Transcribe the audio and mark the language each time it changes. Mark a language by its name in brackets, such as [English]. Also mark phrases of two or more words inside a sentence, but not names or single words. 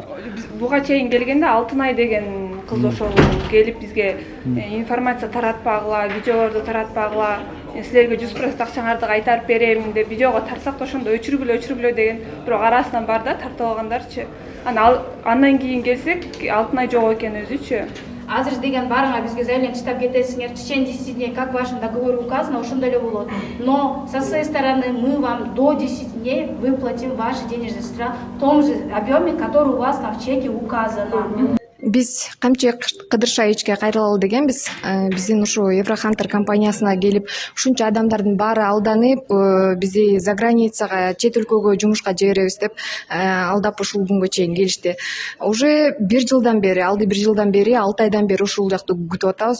[Kyrgyz] Буга чейин келгенде Алтынай деген кыз ошол келип бизге информация таратпагыла, видеолорду таратпагыла, силерге 100% акчаңарды кайтарып берем деп видеого тартсак да ошондо өчүргүлө деген, бирок арасынан бар да тартып алгандарчы. Андан кийин келсек, Алтынай жок экен өзүчү. Азыр деген барыңа бизге заявление чыктап кетесиңер, [Russian] в течение 10 дней, как в вашем договоре указано, [Kyrgyz] ошондой эле болот. [Russian] Но со своей стороны мы вам до 10 дней выплатим ваши денежные средства в том же объеме, который у вас там в чеке указано. [Kyrgyz] Биз Камчы Кыдыршаевичке кайрылалы дегенбиз. Биздин ушу Еврохантер компаниясына келип, ушунча адамдардын баары алданып, бизди [Russian] за границага, [Kyrgyz] чет өлкөгө жумушка жиберебиз деп алдап ушул күнгө чейин келишти. Уже 1 жылдан бери, 6 айдан бери ушул жакты күтүп атабыз.